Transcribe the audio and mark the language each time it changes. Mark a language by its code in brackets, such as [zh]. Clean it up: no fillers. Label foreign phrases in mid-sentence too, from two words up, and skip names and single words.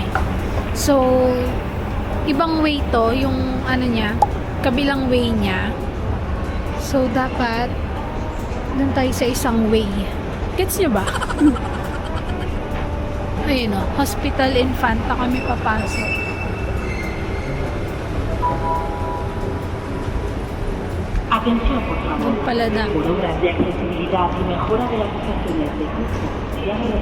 [tl] So, ibang way to, yung ano niya, kabilang way niya. So, dapat doon tayo sa isang way. Gets niyo ba? Ayun o, Hospital Infanta kami papasok. [es] Atención, por favor. [tl] Doon pala na. [es] Por obras de accesibilidad y mejora de las estaciones de cruce, llame a